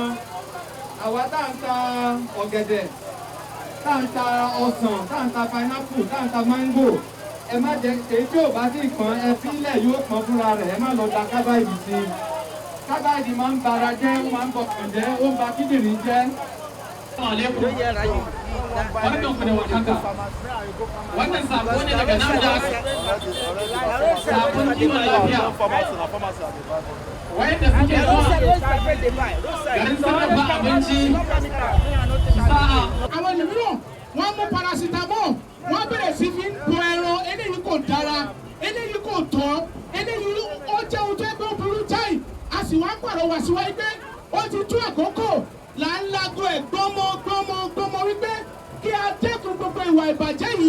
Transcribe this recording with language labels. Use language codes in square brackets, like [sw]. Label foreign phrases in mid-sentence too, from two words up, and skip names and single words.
[yo] Àwa tá ń ta ọ̀gẹ̀dẹ̀, tá ń ta ọsàn, tá ń ta pineapple, tá ń ta mango, ẹ má jẹ́ èyí tí ò bá sì pọ́n ẹ fílẹ̀ yóò pọ́n fúnra rẹ̀, ẹ má lọ da kábàìdì sí i. Kábàìdì máa ń bara jẹ́, ó máa ń bọkàn jẹ́, ó ń ba kíndìnrín jẹ́. [ha] Barkan ku da warhaka. Wannan sako ne daga NAFDAC, sakon kiwon lafiya. Wayanda suke zuwa garin sarrafa abinci sa'a. [yo] Àwọn ènìyàn wọ́n mú paracetamol, wọ́n bẹ̀rẹ̀ sí fi ń bọ ẹran, eléyìí kò dára, eléyìí kò tọ́, eléyìí ó jẹ́ ohun tó ẹgbẹ́ burú jáì, a sì wá pàrọwà síwájú pé ó ti tó àkókò là ń lago ẹ̀ gbọ́mọ wípé kí a dẹ́kun gbogbo ìwà ìbàjẹ́ yìí.